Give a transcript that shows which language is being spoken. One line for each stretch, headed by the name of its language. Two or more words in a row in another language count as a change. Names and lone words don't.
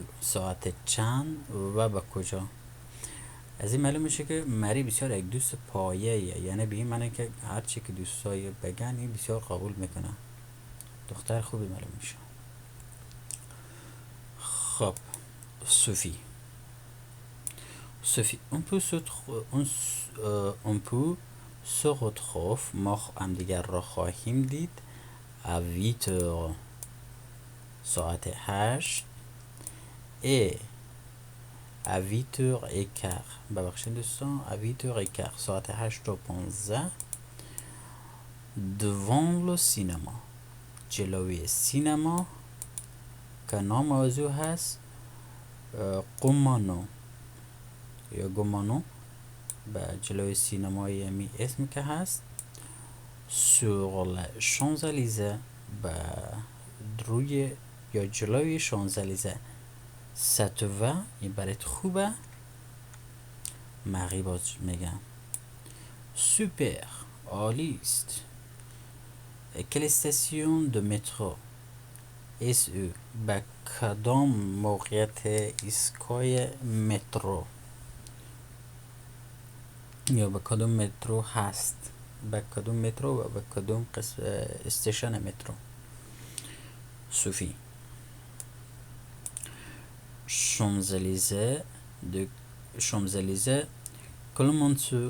Persian: ساعت چند و به کجا. از این معلوم میشه که مری بسیار یک دوست پایه‌ایه. یعنی به این معنی که هر چی که دوستای بگن این بسیار قبول میکنه. دختر خوبی معلوم میشه. خب صوفی
French: on peut se retrouve.
Persian: ما هم دیگر را خواهیم دید.
French: à 8 heures.
Persian: ساعت 8
French: et à 8h15.
Persian: ببخشید دوستان.
French: à 8h15 ساعت 8:15 devant le cinéma.
Persian: جلوی سینما که نام موضوع هست قمانو یا گمانو. به جلوی سینمای همی اسم که هست
French: sur les Champs-Élysées.
Persian: به روی یا جلوی شانزلیزه.
French: ça te va.
Persian: این برات خوبه. ماری باز میگم سوپر عالی است.
French: quelle station de métro est
Persian: به کدام موقعیت ایستگاه مترو یا به کدام مترو هست. به کدام مترو و به کدام استیشن مترو. صوفی Champs-Élysées de Champs-Élysées کلمانسو.